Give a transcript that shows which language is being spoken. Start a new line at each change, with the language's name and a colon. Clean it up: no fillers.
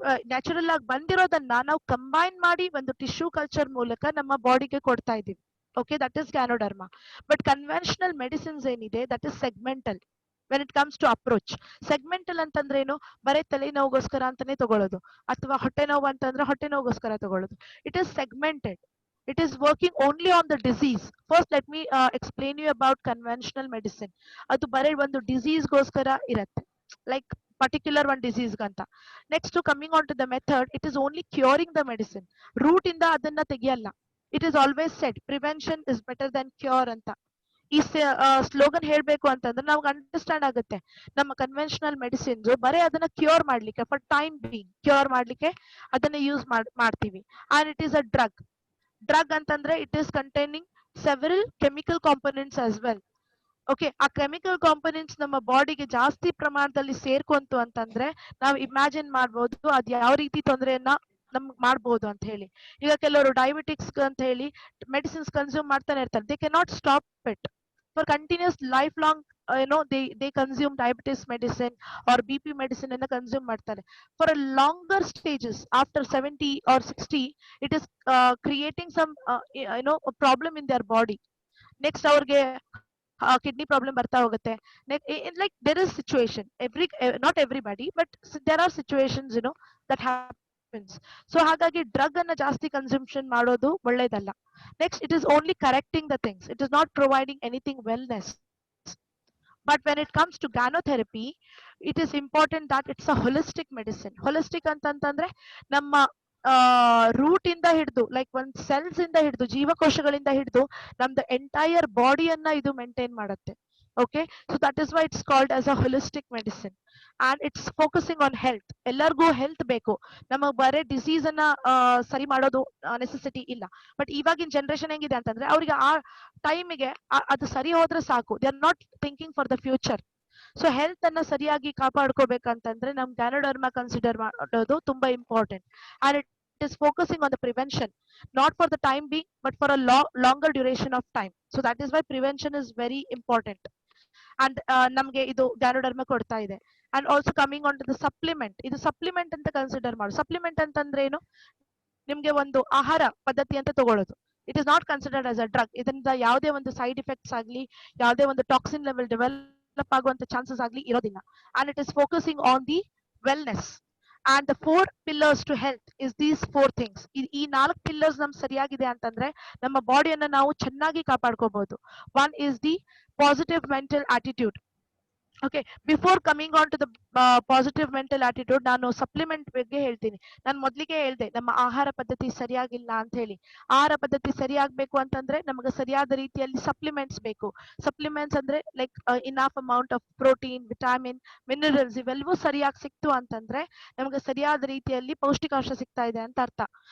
Kannada: Natural ಆಗಿ ಬಂದಿರೋದನ್ನ ನಾವು combine ಮಾಡಿ ಒಂದು ಟಿಶ್ಯೂ ಕಲ್ಚರ್ ಮೂಲಕ ನಮ್ಮ ಬಾಡಿಗೆ ಕೊಡ್ತಾ ಇದೀವಿ.
English: Okay, that is ganoderma. But conventional medicines
Kannada: ಏನಿದೆ
English: That is segmental. When it comes to approach,
Kannada: segmental ಅಂತಂದ್ರೆ ಏನು, ಬರೀ ತಲೆನೋವುಗೋಸ್ಕರ ಅಂತಾನೆ ತಗೊಳ್ಳೋದು, ಅಥವಾ ಹೊಟ್ಟೆ ನೋವು ಅಂತಂದ್ರೆ ಹೊಟ್ಟೆ ನೋವುಗೋಸ್ಕರ ತಗೊಳ್ಳೋದು.
English: It is segmented. It is working only on the disease. First, let me explain you about conventional medicine.
Kannada: ಅದು ಬರೀ ಒಂದು ಡಿಸೀಸ್ ಗೋಸ್ಕರ ಇರುತ್ತೆ, ಲೈಕ್ ಪರ್ಟಿಕ್ಯುಲರ್ ಒಂದು ಡಿಸೀಸ್ ಅಂತ.
English: Next coming on to the method, it is only curing the medicine.
Kannada: Root ಇಂದ ಅದನ್ನ ತೆಗಿಯಲ್ಲ.
English: It is always said prevention is better than cure ಅಂತ.
Kannada: ಈ ಸ್ಲೋಗನ್ ಹೇಳ್ಬೇಕು ಅಂತಂದ್ರೆ ನಾವು ಅಂಡರ್ಸ್ಟ್ಯಾಂಡ್ ಆಗುತ್ತೆ. ನಮ್ಮ ಕನ್ವೆನ್ಷನಲ್ ಮೆಡಿಸಿನ್ಸ್ ಬರೀ ಅದನ್ನ ಕ್ಯೂರ್ ಮಾಡ್ಲಿಕ್ಕೆ,
English: for time being
Kannada: ಕ್ಯೂರ್ ಮಾಡ್ಲಿಕ್ಕೆ ಅದನ್ನ ಯೂಸ್ ಮಾಡ್ತೀವಿ.
English: And it is a drug ಅಂತಂದ್ರೆ it is containing several chemical components as well.
Kannada: Okay, ಆ ಕೆಮಿಕಲ್ ಕಾಂಪೊನೆಂಟ್ಸ್ ನಮ್ಮ ಬಾಡಿಗೆ ಜಾಸ್ತಿ ಪ್ರಮಾಣದಲ್ಲಿ ಸೇರ್ಕೊಂತು ಅಂತಂದ್ರೆ ನಾವು ಇಮ್ಯಾಜಿನ್ ಮಾಡ್ಬೋದು ಅದ್ ಯಾವ ರೀತಿ ತೊಂದರೆಯನ್ನ ನಮ್ಗೆ ಮಾಡ್ಬೋದು ಅಂತ ಹೇಳಿ. ಈಗ ಕೆಲವರು ಡಯಾಬಿಟಿಕ್ಸ್ ಅಂತ ಹೇಳಿ ಮೆಡಿಸಿನ್ಸ್ ಕನ್ಸ್ಯೂಮ್ ಮಾಡ್ತಾನೆ ಇರ್ತಾರೆ.
English: They can not stop it for continuous life long. they consume diabetes medicine or BP medicine and consume ಮಾಡ್ತಾರೆ for a longer stages. After 70 or 60 it is creating some a problem in their body. Next ಅವ್ರಿಗೆ
Kannada: kidney problem ಬರ್ತಾ ಹೋಗುತ್ತೆ.
English: Like there is situation not everybody but there are situations that happens. So
Kannada: ಹಾಗಾಗಿ drug ಅನ್ನ ಜಾಸ್ತಿ consumption ಮಾಡೋದು ಒಳ್ಳೇದಲ್ಲ.
English: Next, it is only correcting the things, it is not providing anything wellness. But when it comes to gynotherapy, it is important that it's a holistic medicine.
Kannada: Holistic ಅಂತಂತಂದ್ರೆ ನಮ್ಮ root ಇಂದ ಹಿಡಿದು like ಒಂದ್ cells ಇಂದ ಹಿಡಿದು ಜೀವಕೋಶಗಳಿಂದ ಹಿಡಿದು ನಮ್ದು entire ಬಾಡಿಯನ್ನ ಇದು ಮೇಂಟೈನ್ ಮಾಡುತ್ತೆ.
English: Okay, so that is why it's called as a holistic medicine and it's focusing on health.
Kannada: ಎಲ್ಲರಿಗೂ ಹೆಲ್ತ್ ಬೇಕು, ನಮಗ್ ಬರೇ ಡಿಸೀಸ್ ಅನ್ನ ಸರಿ ಮಾಡೋದು ನೆಸೆಸಿಟಿ ಇಲ್ಲ. ಬಟ್ ಇವಾಗಿನ ಜನರೇಷನ್ ಹೆಂಗಿದೆ ಅಂತಂದ್ರೆ ಅವ್ರಿಗೆ ಆ ಟೈಮಿಗೆ ಅದು ಸರಿ ಹೋದ್ರೆ ಸಾಕು,
English: They are not thinking for the future.
Kannada: So health ಅನ್ನ ಸರಿಯಾಗಿ ಕಾಪಾಡ್ಕೋಬೇಕಂತಂದ್ರೆ ನಮ್ ಗ್ಯಾನೋಡರ್ಮಾ ಕನ್ಸಿಡರ್ ಮಾಡೋದು ತುಂಬಾ important.
English: And it is focusing on the prevention, not for the time being but for a longer duration of time. So that is why prevention is very important.
Kannada: And ನಮ್ಗೆ ಇದು ganoderma ಕೊಡ್ತಾ ಇದೆ.
English: and also coming on to the supplement,
Kannada: ಇದು supplement ಅಂತ consider ಮಾಡು. Supplement ಅಂತಂದ್ರೆ ಏನು, ನಿಮ್ಗೆ ಒಂದು ಆಹಾರ ಪದ್ಧತಿ ಅಂತ ತಗೊಳ್ಳೋದು.
English: It is not considered as a drug.
Kannada: ಇದರಿಂದ ಯಾವುದೇ ಒಂದು ಸೈಡ್ ಎಫೆಕ್ಟ್ಸ್ ಆಗ್ಲಿ, ಯಾವುದೇ ಒಂದು ಟಾಕ್ಸಿನ್ ಲೆವೆಲ್ ಡೆವಲಪ್ ಆಗುವಂತ ಚಾನ್ಸಸ್ ಆಗ್ಲಿ ಇರೋದಿಲ್ಲ.
English: And it is focusing on the wellness. And the 4 pillars to health is these 4 things.
Kannada: ಈ 4 pillars ನಮ್ ಸರಿಯಾಗಿದೆ ಅಂತಂದ್ರೆ ನಮ್ಮ ಬಾಡಿಯನ್ನ ನಾವು ಚೆನ್ನಾಗಿ ಕಾಪಾಡ್ಕೋಬಹುದು.
English: One is the positive mental attitude. Okay, before coming on to the positive mental attitude,
Kannada: ನಾನು supplement ಬಗ್ಗೆ ಹೇಳ್ತೀನಿ. ನಾನು ಮೊದ್ಲಿಗೆ ಹೇಳ್ದೆ ನಮ್ಮ ಆಹಾರ ಪದ್ಧತಿ ಸರಿಯಾಗಿಲ್ಲ ಅಂತ ಹೇಳಿ. ಆಹಾರ ಪದ್ಧತಿ ಸರಿಯಾಗಬೇಕು ಅಂತಂದ್ರೆ ನಮಗೆ ಸರಿಯಾದ ರೀತಿಯಲ್ಲಿ ಸಪ್ಲಿಮೆಂಟ್ಸ್ ಬೇಕು. ಸಪ್ಲಿಮೆಂಟ್ಸ್ ಅಂದ್ರೆ like enough amount of protein, vitamin, minerals ಇವೆಲ್ಲವೂ ಸರಿಯಾಗಿ ಸಿಕ್ತು ಅಂತಂದ್ರೆ ನಮಗೆ ಸರಿಯಾದ ರೀತಿಯಲ್ಲಿ ಪೌಷ್ಟಿಕಾಂಶ ಸಿಗ್ತಾ ಇದೆ ಅಂತ ಅರ್ಥ.